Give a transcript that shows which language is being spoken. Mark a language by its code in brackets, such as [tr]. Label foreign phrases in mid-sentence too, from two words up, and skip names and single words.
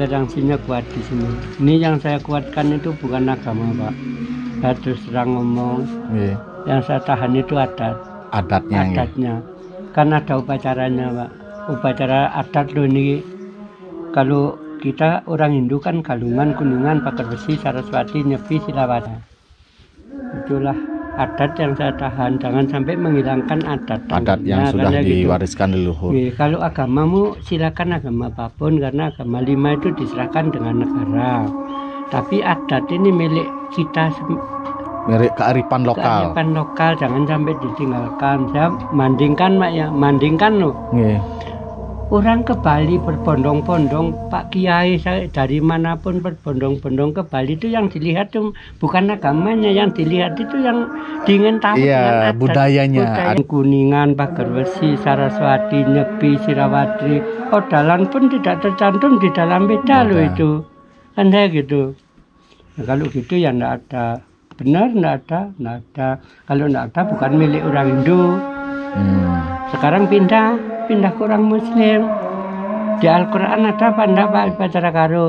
[id] Toleransinya kuat di sini. Ini yang saya kuatkan itu bukan agama, Pak. Saya terus terang ngomong. Iya. Yang saya tahan itu Adatnya. Kan ada upacaranya, Pak. Upacara adat loh ini. Kalau kita orang Hindu kan Galungan, Kuningan, Pagar Besi, Saraswati, Nyepi, Silawati. Itulah adat yang saya tahan. Jangan sampai menghilangkan adat Yang sudah diwariskan leluhur. Kalau agamamu silakan agama apapun, karena agama 5 itu diserahkan dengan negara. Tapi adat ini milik kita, milik kearifan lokal. Kearifan lokal jangan sampai ditinggalkan. Saya mandingkan loh. Orang ke Bali berbondong-bondong, Pak Kiai saya dari manapun berbondong-bondong ke Bali, itu yang dilihat tuh bukan agamanya, yang dilihat itu yang diingin tahu dengan adat, budaya. Kuningan, Pagar Besi, Saraswati, Nyepi, Silawati, Odalan pun tidak tercantum di dalam beda loh itu. Kan saya gitu. Nah, kalau gitu ya enggak ada. Benar enggak ada. Kalau enggak ada bukan milik orang Hindu. Sekarang pindah ke orang Muslim. Di Al-Quran ada apa enggak, Pak, upacara karo?